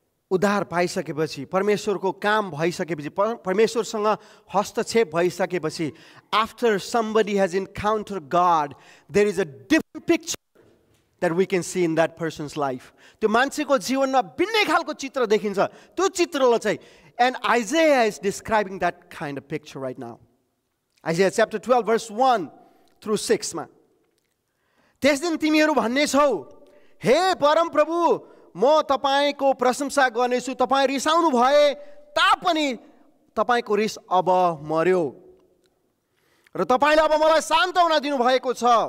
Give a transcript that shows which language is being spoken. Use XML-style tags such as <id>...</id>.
<ne>उद्धार पाइसकेपछि, परमेश्वरको काम भइसकेपछि, परमेश्वरसँग हस्तक्षेप भइसकेपछि, after</ne> <en>somebody has encountered God, there is a different picture that we can see in that person's life.</en> <ne>त्यो मान्छेको जीवनमा भिन्नै खालको चित्र देखिन्छ। त्यो चित्रलाई चाहिँ,</ne> <en>and Isaiah is describing that kind of picture right now. Isaiah chapter 12 verse 1 through 6</en> <ne>मा, त्यस दिन तिमीहरू भन्ने छौ, हे परम प्रभु, म तपाईको प्रशंसा गर्नेछु, तपाईँ रिसाउनु भए तापनि तपाईको रिस अब मर्यो र तपाईँले अब मलाई सान्त्वना दिनुभएको छ।</ne>